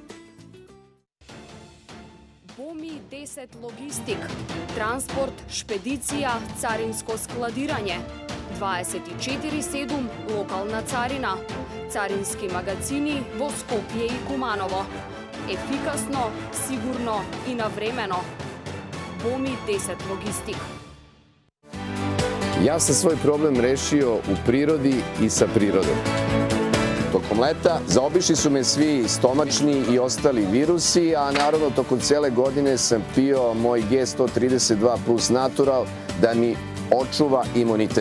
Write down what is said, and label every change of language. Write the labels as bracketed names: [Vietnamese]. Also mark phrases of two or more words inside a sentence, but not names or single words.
[Macedonian] БОМИ 10 логистик, транспорт, шпедиција, царинско складирање, 24/7 локална царина, царински магазини во Скопје и Куманово. Ефикасно, сигурно и навремено. БОМИ 10 логистик. [Serbian] Ja sam svoj problem rešio u prirodi i sa prirodom. Tokom leta zaobišli su me svi stomačni i ostali virusi, a naravno tokom cele godine sam pio moj G132 plus natural da mi očuva imunitet.